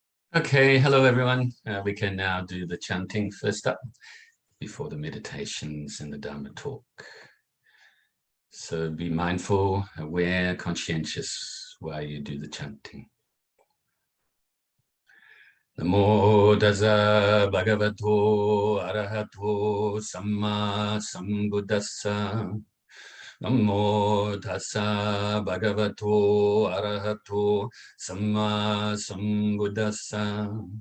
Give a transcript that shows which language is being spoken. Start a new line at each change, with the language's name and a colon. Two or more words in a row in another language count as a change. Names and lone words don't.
English: Okay, hello everyone. We can now do the chanting first up before the meditations and the Dharma Talk. So be mindful, aware, conscientious while you do the chanting.
Pali: Namo Tassa Bhagavato ArahatoSammaSambuddhassa. Namo Tassa Bhagavato ArahatoSammaSambuddhassa.